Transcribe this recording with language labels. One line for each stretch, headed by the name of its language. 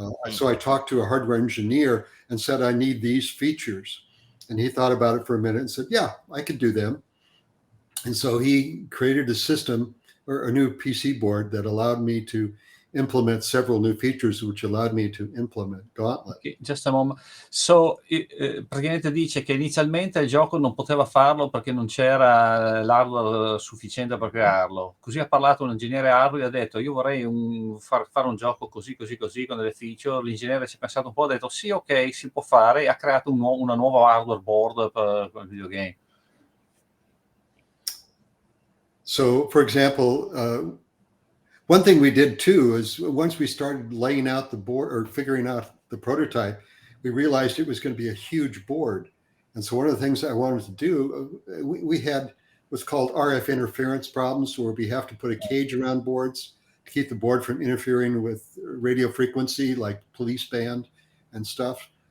English: So I talked to a hardware engineer and said, I need these features. And he thought about it for a minute and said, yeah, I could do them. And so he created a system, or a new PC board, that allowed me to implement several new features, which allowed me to implement Gauntlet. Okay, just a moment.
Italian: So, praticamente dice che inizialmente il gioco non poteva farlo perché non c'era l'hardware sufficiente per crearlo. Così ha parlato un ingegnere hardware e ha detto io vorrei fare un gioco così con delle feature. L'ingegnere ci ha pensato un po', ha detto sì, ok, si può fare, e ha creato una nuova hardware board per il videogame.
English: So, for example, one thing we did too is once we started laying out the board or figuring out the prototype, we realized it was going to be a huge board. And so one of the things I wanted to do, we had what's called RF interference problems, where we have to put a cage around boards to keep the board from interfering with radio frequency, like police band and stuff.